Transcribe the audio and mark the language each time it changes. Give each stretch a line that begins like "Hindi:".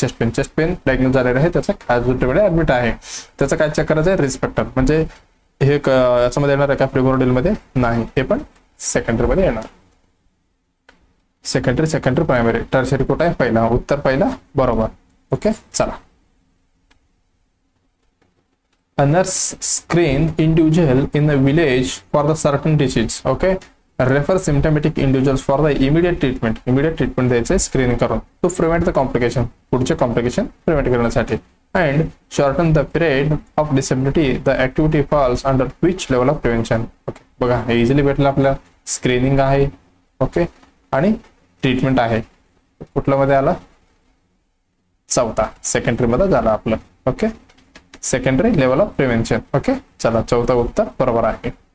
Marathi: Chest pain diagnose झालेलं आहे, त्याचा कॅज्युअल्टीमध्ये ऍडमिट आहे. त्याचं काय चेक करायचं आहे, रिस्क फॅक्टर, म्हणजे हे याच्यामध्ये येणार आहे का प्रिमोर्डियल मध्ये, नाही, हे पण सेकंडरी मध्ये येणार. सेकंडरी प्रायमरी टर्शरी कुठे आहे, पहिला, उत्तर पहिला बरोबर. ओके चला.
English: A nurse screen individual in the village for the certain disease. Okay, refer symptomatic individuals for the immediate treatment. Immediate treatment
Marathi: द्यायचे स्क्रीनिंग करून
English: to prevent the complication.
Marathi: पुढचे कॉम्प्लिकेशन प्रिव्हेंट करण्यासाठी.
English: And shorten the period of disability. The activity falls under which level of prevention?
Marathi: Okay, बघा हे easily भेटलं आपल्याला. Screening आहे, okay, आणि ट्रीटमेंट आहे. कुठल्या मध्ये आला, चौथा सेकंडरी मध्ये झाला आपलं. Okay, secondary level of prevention. Okay चला, चौथा उत्तर बरोबर आहे.